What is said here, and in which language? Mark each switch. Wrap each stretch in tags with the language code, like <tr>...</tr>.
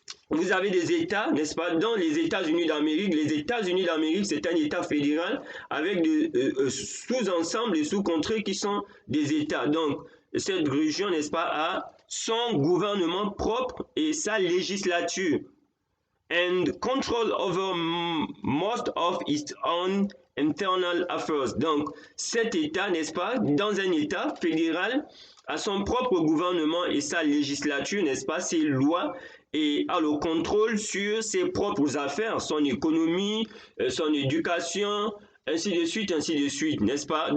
<fr>Vous avez des États, n'est-ce pas, dans les États-Unis d'Amérique. Les États-Unis d'Amérique, c'est un État fédéral avec des sous-ensembles et sous-contrées qui sont des États. Donc, cette région, n'est-ce pas, a son gouvernement propre et sa législature.</fr> <en>And control over most of its own internal affairs.</en> <fr>Donc, cet État, n'est-ce pas, dans un État fédéral, a son propre gouvernement et sa législature, n'est-ce pas, ses lois, et a le contrôle sur ses propres affaires, son économie, son éducation, ainsi de suite, n'est-ce pas?</fr>